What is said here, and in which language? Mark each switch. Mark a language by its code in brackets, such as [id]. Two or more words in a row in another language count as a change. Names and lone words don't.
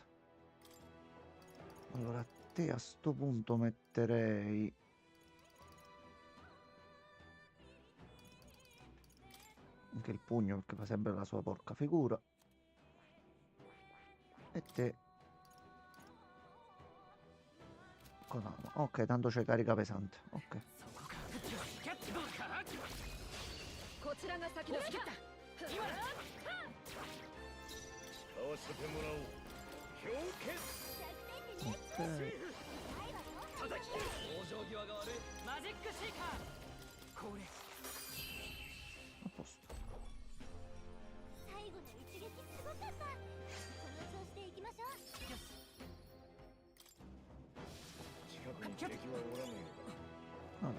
[it] Allora, a te a sto punto metterei anche il pugno, perché fa sempre la sua porca figura. E te Konami. Ok, tanto c'è carica pesante. Ok. [ja] こちらが先だ。使わせてもらおう。氷結 [it] Ok. [ja] 往生際が悪いマジックシーカーこれ [it] A posto. [ja] 最後の一撃すごかった。この調子でいきましょう。近くに敵はおらぬようだ。